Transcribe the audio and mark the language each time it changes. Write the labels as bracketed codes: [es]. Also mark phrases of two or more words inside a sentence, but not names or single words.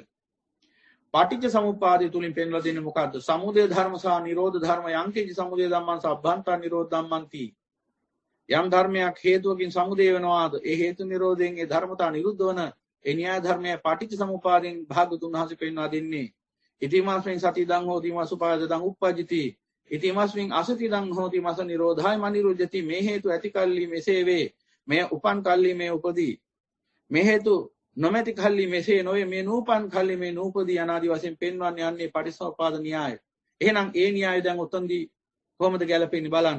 [si] පටිච්ච සමුප්පාදය තුලින් පෙන්වලා දෙන්නේ මොකද්ද? සමුදය ධර්ම සහ නිරෝධ ධර්ම [pi] යංකින්ච සමුදය ධම්මං සබ්බන්තං නිරෝධ ධම්මන්ති. [si] යම් ධර්මයක් හේතුවකින් සමුදය වෙනවාද? ඒ හේතු නිරෝධයෙන් ඒ ධර්මතා නිරුද්ධ වන ඒ න්‍යාය ධර්මය පටිච්ච සමුප්පාදයෙන් භාගතුන් වහන්සේ පෙන්වා දෙන්නේ. [pi] ඉතිමස්මින් සතිදං හෝති මසුපාදදං උප්පජ්ජති. ඉතිමස්මින් අසතිදං හෝති මස නිරෝධාය මනිරුජ්ජති. [si] මේ හේතු ඇති කල්ලි මෙසේ වේ. මේ උපන් කල්ලි මේ උපදී. මේ හේතු නොමැති කල්ලි මෙසේ නොවේ. මේ නූපන් කල්ලි මේ නූපදී අනාදි වශයෙන් පෙන්වන්නේ යන්නේ පටිච්චසමුප්පාද න්‍යාය. එහෙනම් ඒ න්‍යාය දැන් උතන්දී කොහොමද ගැලපෙන්නේ බලන්න.